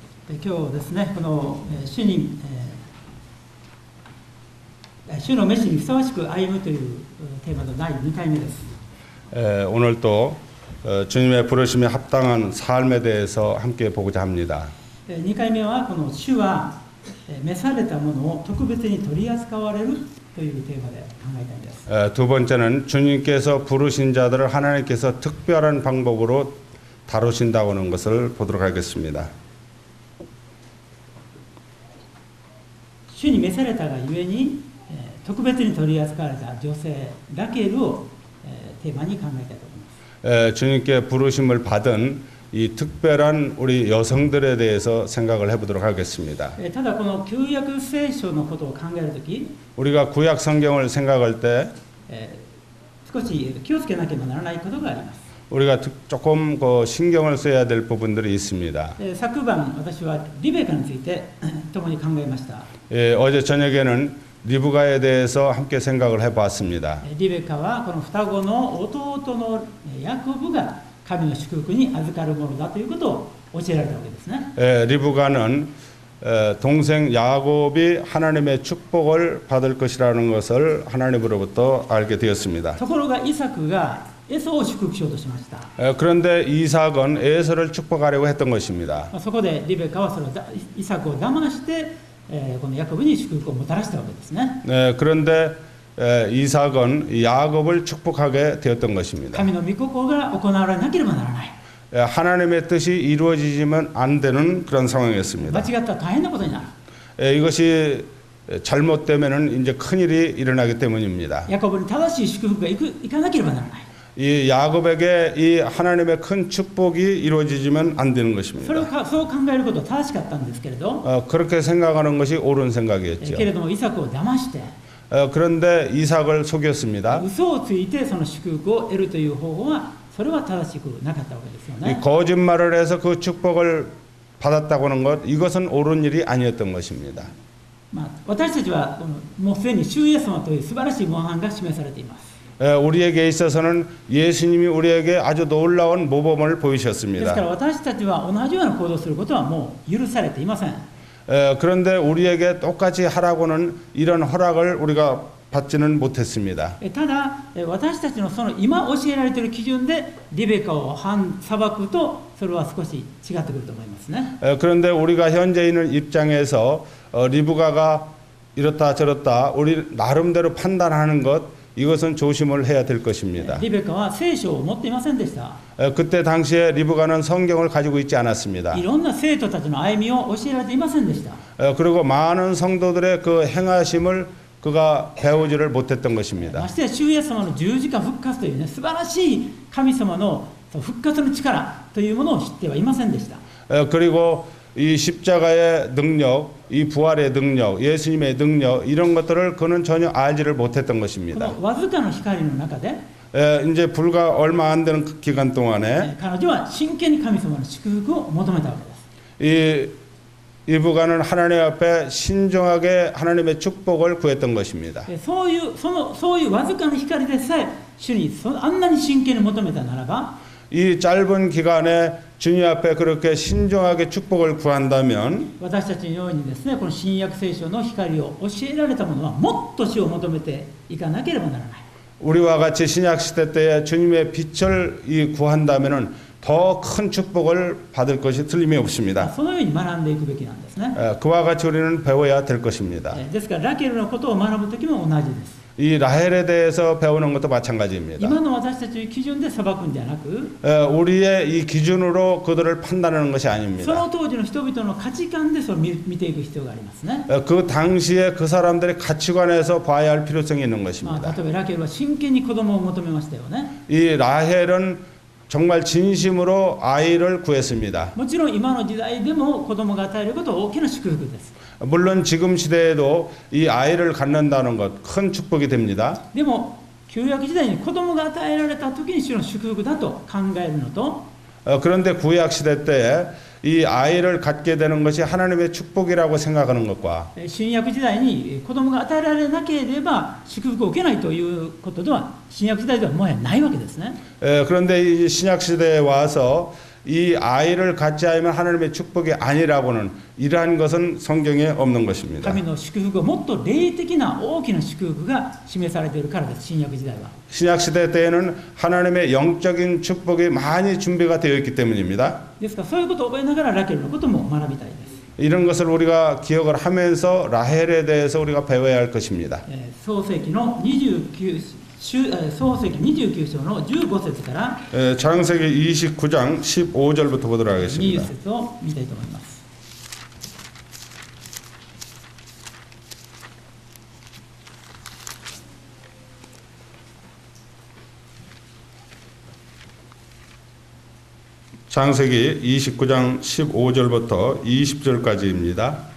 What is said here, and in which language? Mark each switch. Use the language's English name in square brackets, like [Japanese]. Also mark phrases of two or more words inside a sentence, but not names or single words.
[Japanese] 今日ですね、この主に、主の召しにふさわしく歩むというテーマの第2回目です。 [Korean] 오늘도 주님의 부르심에 합당한 삶에 대해서 함께 보고자 합니다. [Japanese] 2 回目はこの主は召されたものを特別に取り扱われるというテーマで考えたいです。 [Korean] 두 번째는 주님께서 부르신 자들을 하나님께서 특별한 방법으로 다루신다고 하는 것을 보도록 하겠습니다. [Japanese] 主に召されたがゆえに特別に取り扱われた女性ラケルをテーマに考えたいと思います。 [Korean] 주님께 부르심을 받은 이 특별한 우리 여성들에 대해서 생각을 해보도록 하겠습니다. [Japanese] ただこの旧約聖書のことを考えるとき [Korean] 우리가 구약 성경을 생각할 때 [Japanese] 少し気をつけなければならないことがあります。 [Korean] 우리가 조금 신경을 써야 될 부분들이 있습니다. [Japanese] 昨晩私はリベカについて共に考えました。 [Korean] 어제 저녁에는 리브가에 대해서 함께 생각을 해봤습니다. [Japanese] リベカはこの双子の弟のヤコブが神の祝福に預かるものだということを教えられたわけですね。 [Korean] 리브가는 동생 야곱이 하나님의 축복을 받을 것이라는 것을 하나님으로부터 알게 되었습니다. [Japanese] ところがイサクがエソを祝福しようとしました。 [Korean] 그런데 이삭은 에서를 축복하려고 했던 것입니다. [Japanese] そこでリベカはそれをイサクを騙してこのヤコブに祝福をもたらしたわけですね。 [Korean] 그런데 이삭은 야곱을 축복하게 되었던 것입니다. [Japanese] 神の御心が行われなければならない。 [Korean] 하나님의 뜻이 이루어지지만 안 되는 그런 상황이었습니다. [Japanese] 間違ったら大変なことになる。 [Korean] 이것이 잘못되면은 이제 큰일이 일어나기 때문입니다. [Japanese] ヤコブに正しい祝福がいかなければならない。 [Korean] 이 야곱에게 이 하나님의 큰 축복이 이루어지지만 안 되는 [Japanese] そ [Korean] 것입니다. [Japanese] れをそう考えることは正しかったんですけれど、 [Korean] 그렇게 생각하는 것이 옳은 생각이었죠. [Japanese] けれどもイサクを騙して [Korean] 그런데 이삭을 속였습니다. [Japanese] 嘘をついてその祝福を得るという方法はそれは正しくなかったわけですよ [Korean] 이 [Japanese] ね。 [Korean] 거짓말을 해서 그 축복을 받았다고 하는 것, 이것은 옳은 일이 아니었던 것입니다. [Japanese] 私たちはもうすでに主イエス様という素晴らしい模範が示されています。 [Korean] 우리에게 있어서는 예수님이 우리에게 아주 놀라운 모범을 [Japanese] です [Korean] 보이셨습니다. [Japanese] から私たちは同じような行動をすることはもう許されていません。 [Korean] 그런데 우리에게 똑같이 하라고는 이런 허락을 우리가 받지는 못했습니다. [Japanese] ただ私たちのその今教えられている基準でリベカを裁くとそれは少し違ってくると思いますね。 [Korean] 그런데 우리가 현재 있는 입장에서 리브가가 이렇다 저렇다 우리 나름대로 판단하는 것 이것은 조심을 해야 될 것입니다. [Japanese] リベカは聖書を持っていませんでした。 [Korean] 그때 당시에 리브가는 성경을 가지고 있지 않았습니다. [Japanese] いろんな生徒たちの歩みを教えられていませんでした。 [Korean] 그리고 많은 성도들의 그 행하심을 그가 배우지를 못했던 [Japanese] ま [Korean] 것입니다. [Japanese] してや主イエス様の十字架復活というね素晴らしい神様の復活の力というものを知ってはいませんでした。 [Korean] 그리고 이 십자가의 능력, 이 부활의 능력, 예수님의 능력 이런 것들을 그는 전혀 알지를 못했던 [Japanese] こ [Korean] 것입니다. [Japanese] のわずかの光の中で [Korean] 이제 불과 얼마 안 되는 기간 동안에 [Japanese] 彼女は真剣に神様の祝福を求めたわけです。 [Korean] 이 부가는 하나님 앞에 신중하게 하나님의 축복을 구했던 것입니다. [Japanese] そういうわずかな光でさえ主にあんなに真剣に求めたならば [Korean] 이 짧은 기간에 주님 앞에 그렇게 신중하게 축복을 구한다면 [Japanese] 私たちのようにですねこの新約聖書の光を教えられた者はもっと主を求めていかなければならない。 [Korean] 우리와 같이 신약 시대 때에 주님의 빛을 구한다면은 더 큰 축복을 받을 것이 틀림이 없습니다. [Japanese] そのように学んでいくべきなんですね。 [Korean] 그와 같이 우리는 배워야 될 것입니다. [Japanese] ですからラケルのことを学ぶときも同じです。 [Korean] 이 라헬에 대해서 배우는 것도 마찬가지입니다. [Japanese] 今の私たちの基準で裁くんではなく [Korean] 우리의 이 기준으로 그들을 판단하는 것이 [Japanese] そ [Korean] 아닙니다. [Japanese] の当時の人々の価値観でそれを見ていく必要がありますね。 [Korean] 그 당시에 그 사람들의 가치관에서 봐야 할 필요성이 있는 [Japanese] 例 [Korean] 것입니다. [Japanese] えばラケルは真剣に子供を求めましたよね。 [Korean] 이 라헬은 정말 진심으로 아이를 구했습니다. [Japanese] もちろん今の時代でも子供が与えることは大きな祝福です。 [Korean] 물론 지금 시대에도 이 아이를 갖는다는 것 큰 축복이 됩니다. [Japanese] でも旧約時代に子供が与えられた時に主の祝福だと考えるのと [Korean] 그런데 구약 시대 때에 이 아이를 갖게 되는 것이 하나님의 축복이라고 생각하는 것과 [Japanese] 新約時代に子供が与えられなければ祝福を受けないということでは新約時代ではもはやないわけですね。 [Korean] 그런데 이 신약 시대에 와서 이 아이를 갖지 않으면 하나님의 축복이 아니라고는 이러한 것은 성경에 없는 것입니다. [Japanese] 神の祝福はもっと霊的な大きな祝福が示されているからです。新約時代は。 [Korean] 신약 시대 때에는 하나님의 영적인 축복이 많이 준비가 되어 있기 때문입니다. [Japanese] ですからそういうことを覚えながらラケルのことも学びたいです。 [Korean] 이런 것을 우리가 기억을 하면서 라헬에 대해서 우리가 배워야 할 것입니다. [Japanese] 創世記の創世記29章の15節から [Korean] 창세기 29장 15절부터 보도록 [Japanese] 20 [Korean] 하겠습니다. [Japanese] 節を見たいと思います。 [Korean] 창세기 29장 15절부터 20절까지입니다.